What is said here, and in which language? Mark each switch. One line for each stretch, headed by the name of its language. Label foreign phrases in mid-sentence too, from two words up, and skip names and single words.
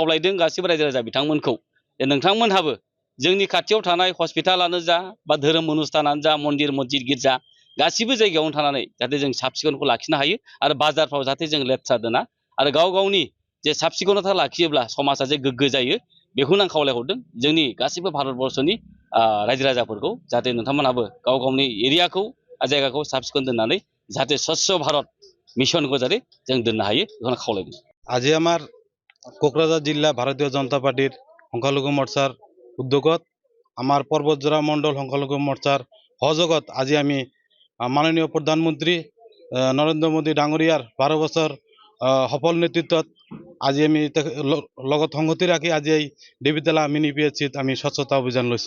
Bodo: खावलायदों गासिबो रायजो राजा बिथांमोनखौ जे नोंथांमोनहाबो जोंनि खाथियाव थानाय हस्पिटालानो जा बा धोरोम अनुष्ठानानो जा मन्दिर मस्जिद गिर्जा गासिबो जायगायावनो थानानै जाहाथे जों साब सिखोनखौ लाखिनो हायो आरो बाजारफ्राव जाहाथे जों लेथ्रा दोना आरो गाव गावनि जे साब सिखोनता लाखियोब्ला समाजा जे गोग्गो जायो बेखौनो आं खावलायहरदों जोंनि गासिबो भारतबर्षनि रायजो राजाफोरखौ जाहाथे नोंथांमोनाबो गाव गावनि एरियाखौ जायगाखौ साब सिखोन दोननानै जाहाथे स्वच्छ भारत मिशनखौ जाहाथे जों दोननो हायो बेखौनो खावलायदों।
Assamese: আজি আমার কোকরাঝার জিলা ভারতীয় জনতা পার্টির সংখ্যালঘু মোর্চার উদ্যোগত আমার পর্বতজোড়া মণ্ডল সংখ্যালঘু মোর্চার সহযোগত আজি আমি মাননীয় প্রধানমন্ত্রী নরেন্দ্র মোদী ডাঙরিয়ার 12 বছর সফল নেতৃত্বত আজি আমি লগত সংগতি রাখি আজি এই দেবিতলা মিনি পিএইচচিত আমি স্বচ্ছতা অভিযান লৈছো।